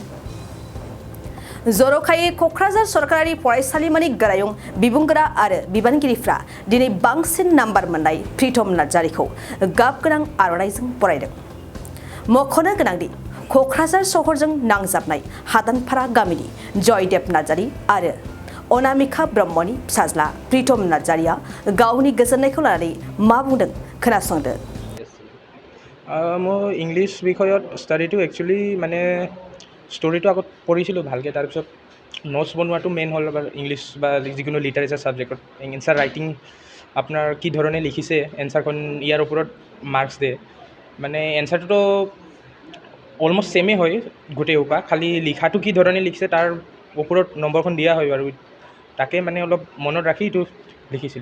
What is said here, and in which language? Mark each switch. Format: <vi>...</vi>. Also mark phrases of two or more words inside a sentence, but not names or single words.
<brx>जर'खायै क'क्राझार सरकारारि फरायसालिमानि गोरायुं बिबुंगोरा आरो बिबानगिरिफ्रा दिनै बांसिन नाम्बार मोननाय प्रीतम नार्जारीखौ गाबगोनां आर'नाइजों बरायदों। मख'नो गोनांदि क'क्राझार सहरजों नांजाबनाय हादानपारा गामिनि जयदेब नार्जारी आरो अनामिका ब्रह्मनि फिसाज्ला प्रीतम नार्जारीया गावनि गोजोननायखौ लानानै मा बुंदों खोनासंदो।</brx> <as>মই ইংলিছ বিষয়ত ষ্টাডিটো একচুৱেলি মানে ষ্টৰিটো আগত পঢ়িছিলোঁ ভালকৈ তাৰপিছত নোটছ বনোৱাটো মেইন হ'ল ইংলিছ বা যিকোনো</as> <en>literature subject answer writing</en> <as>আপোনাৰ কি ধৰণে লিখিছে এনচাৰখন ইয়াৰ ওপৰত মাৰ্কছ দিয়ে মানে এনচাৰটোতো</as> <en>almost same</en> <as>হয় গোটেই সোপা খালি লিখাটো কি ধৰণে লিখিছে তাৰ ওপৰত নম্বৰখন দিয়া হয় আৰু তাকে মানে অলপ মনত ৰাখি এইটো লিখিছিলোঁ।</as>